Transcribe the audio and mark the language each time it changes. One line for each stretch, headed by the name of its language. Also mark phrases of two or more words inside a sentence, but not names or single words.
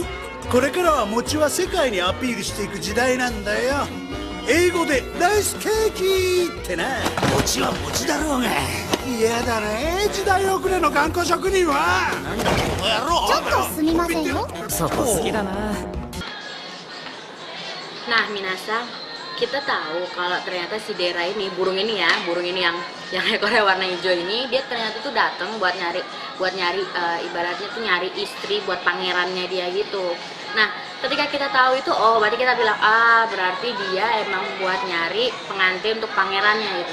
Japanese: これからは餅は世界にアピールしていく時代なんだよ。英語でライスケーキってな。餅は餅だろうが。嫌だね時代遅れの頑固職人は。なんだこの野郎。ちょっとすみませんよ。そこ好きだな。
Indonesian: Nah, minasang, kita tahu kalau ternyata si Dera ini, burung ini yang ekornya warna hijau ini, dia ternyata tuh datang buat nyari ibaratnya tuh nyari istri buat pangerannya dia gitu. Nah, ketika kita tahu itu, oh berarti kita bilang, ah berarti dia emang buat nyari pengantin untuk pangerannya gitu.